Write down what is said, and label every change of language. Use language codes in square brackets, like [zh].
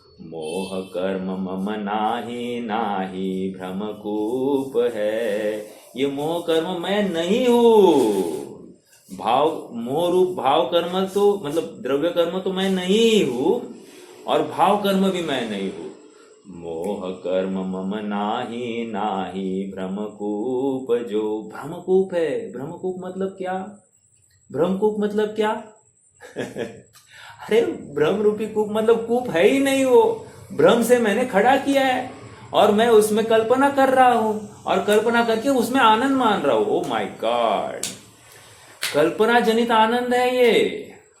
[gu] मोह कर्म मम नाही नाही भ्रमकूप है। [hi] ये मोह कर्म मैं नहीं हूँ। भाव, मोह रूप भाव कर्म तो मतलब द्रव्य कर्म तो मैं नहीं हूँ, और भाव कर्म भी मैं नहीं हूँ। [gu] मोह कर्म मम नाही नाही भ्रमकूप जो। [hi] भ्रमकूप है। भ्रमकूप मतलब क्या? भ्रमकूप मतलब क्या? अरे भ्रम रूपी कूप मतलब कूप है ही नहीं, वो भ्रम से मैंने खड़ा किया है और मैं उसमें कल्पना कर रहा हूं, और कल्पना करके उसमें आनंद मान रहा हूं। [en] oh my God, [hi] कल्पना जनित आनंद है ये।